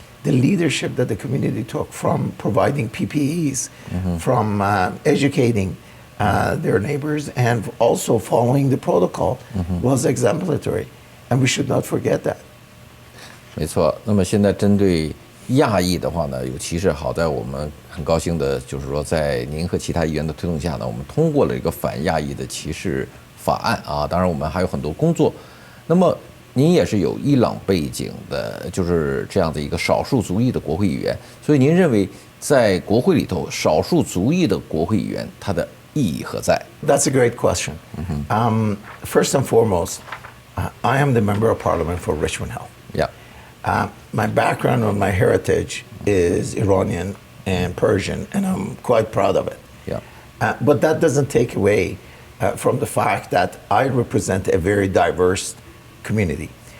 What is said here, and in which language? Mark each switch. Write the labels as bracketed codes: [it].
[en] The leadership that the community took from providing PPEs, from educating their neighbors, and also following the protocol was exemplary, and we should not forget that. [zh] 没错。那么现在针对亚裔的话呢，有歧视。好在我们很高兴的就是说，在您和其他议员的推动下呢，我们通过了一个反亚裔的歧视法案啊。当然，我们还有很多工作。那么您也是有伊朗背景的，就是这样的一个少数族裔的国会议员。所以您认为，在国会里头，少数族裔的国会议员他的意义何在？ [en] That's a great question. First and foremost, I am the member of parliament for Richmond Hill. Yeah. My background and my heritage is Iranian and Persian, and I'm quite proud of it. Yeah. But that doesn't take away from the fact that I represent a very diverse community.